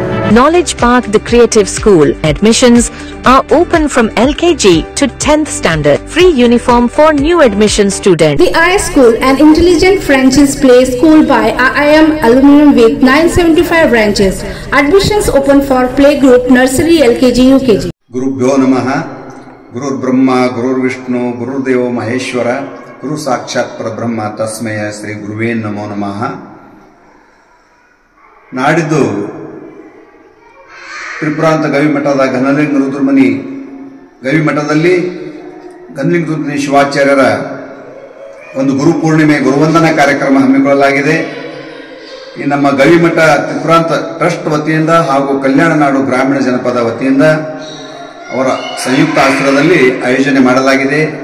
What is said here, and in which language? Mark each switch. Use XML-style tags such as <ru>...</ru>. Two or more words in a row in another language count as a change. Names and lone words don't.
<en>Knowledge Park, the Creative School. Admissions are open from LKG to 10th standard. Free uniform for new admission students. The IS School, an intelligent franchise play school by IIM alumni with 975 branches. Admissions open for playgroup, nursery, LKG, UKG.</en> <sa>गुरुभ्यो नमः. गुरुर् ब्रह्मा, गुरुर् विष्णु, गुरुदेव महेश्वर, गुरु साक्षात् परब्रह्म तस्मै श्री गुरवे नमो नमः.</sa> <kn>ನಾಡಿದ್ದು ತ್ರಿಪುರಾಂತ ಗವಿಮಠದ ಘನಲಿಂಗ ರುದ್ರಮುನಿ ಗವಿಮಠದಲ್ಲಿ ಘನಲಿಂಗ ರುದ್ರಮುನಿ ಶಿವಾಚಾರ್ಯರ ಒಂದು ಗುರು ಪೂರ್ಣಿಮೆ ಗುರುವಂದನಾ ಕಾರ್ಯಕ್ರಮ ಹಮ್ಮಿಕೊಳ್ಳಲಾಗಿದೆ. ಈ ನಮ್ಮ ಗವಿಮಠ ತ್ರಿಪುರಾಂತ ಟ್ರಸ್ಟ್ ವತಿಯಿಂದ ಹಾಗೂ ಕಲ್ಯಾಣ ನಾಡು ಗ್ರಾಮೀಣ ಜನಪದ ವತಿಯಿಂದ ಅವರ ಸಂಯುಕ್ತ ಆಶ್ರಯದಲ್ಲಿ ಆಯೋಜನೆ ಮಾಡಲಾಗಿದೆ.</kn>